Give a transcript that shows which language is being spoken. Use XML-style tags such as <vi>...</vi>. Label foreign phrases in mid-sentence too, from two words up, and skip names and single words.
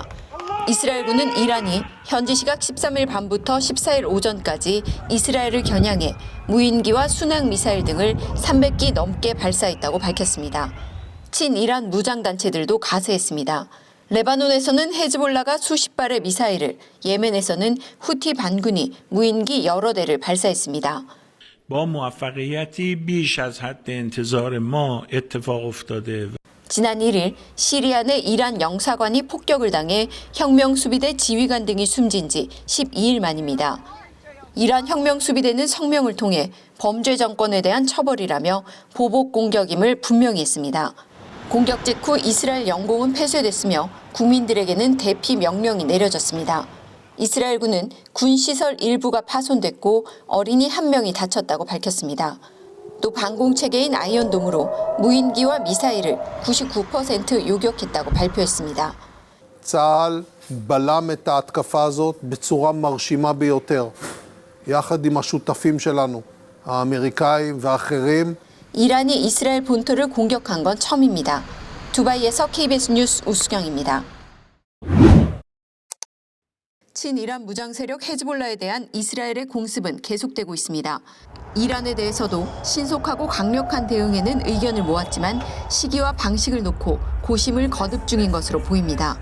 <ko>이스라엘군은 이란이 현지 시각 13일 밤부터 14일 오전까지 이스라엘을 겨냥해 무인기와 순항 미사일 등을 300기 넘게 발사했다고 밝혔습니다. 친이란 무장단체들도 가세했습니다. 레바논에서는 헤즈볼라가 수십 발의 미사일을, 예멘에서는 후티 반군이 무인기 여러 대를 발사했습니다.</ko> <fa>با موفقیتی بیش از حد انتظار ما اتفاق افتاده.</fa> <ko>지난 1일 시리아 내 이란 영사관이 폭격을 당해 혁명수비대 지휘관 등이 숨진 지 12일 만입니다. 이란 혁명수비대는 성명을 통해 범죄 정권에 대한 처벌이라며 보복 공격임을 분명히 했습니다. 공격 직후 이스라엘 영공은 폐쇄됐으며 국민들에게는 대피 명령이 내려졌습니다. 이스라엘군은 군시설 일부가 파손됐고 어린이 1명이 다쳤다고 밝혔습니다. 또 방공체계인 아이언돔으로 무인기와 미사일을 99% 요격했다고 발표했습니다.</ko> <he>צה"ל בלם את ההתקפה הזאת בצורה מרשימה ביותר, יחד עם השותפים שלנו, האמריקאים ואחרים.</he> <ko>이란이 이스라엘 본토를 공격한 건 처음입니다. 두바이에서 KBS 뉴스 우수경입니다. 친이란 무장 세력 헤즈볼라에 대한 이스라엘의 공습은 계속되고 있습니다. 이란에 대해서도 신속하고 강력한 대응에는 의견을 모았지만 시기와 방식을 놓고 고심을 거듭 중인 것으로 보입니다.</ko>